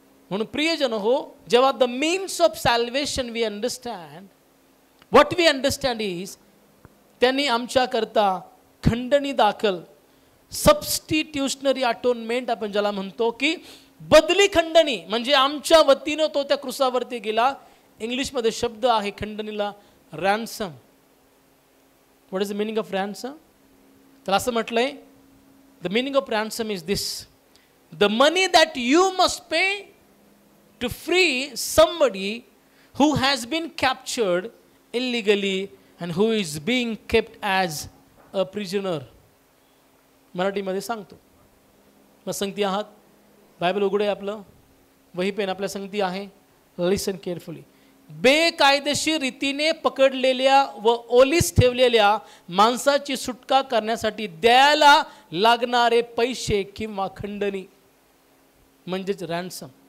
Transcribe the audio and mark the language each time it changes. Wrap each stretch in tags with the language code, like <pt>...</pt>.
<mr>म्हणून प्रियजन हो, जेव्हा</mr> <en>the means of salvation we understand, what we understand is,</en> <mr>त्यांनी आमच्याकरता खंडणी दाखल, सबस्टिट्यूशनरी अटोनमेंट आपण ज्याला म्हणतो, की बदली खंडणी, म्हणजे आमच्या वतीनं तो त्या क्रूसावरती गेला. इंग्लिशमध्ये शब्द आहे खंडणीला, Ransom.</mr> <en>What is the meaning of ransom.</en> <mr>तर असं म्हटलंय,</mr> <en>The meaning of ransom is this: the money that you must pay to free somebody who has been captured illegally and who is being kept as a prisoner.</en> <mr>मराठीमध्ये सांगतो. मग संगती आहात, Bible उघडे आपलं, वही पेन आपल्या संगती आहे.</mr> <en>Listen carefully.</en> <mr>बेकायदेशीर रीतीने पकडलेल्या व ओलीस ठेवलेल्या माणसाची सुटका करण्यासाठी द्यायला लागणारे पैसे किंवा खंडणी म्हणजेच रॅन्सम.</mr>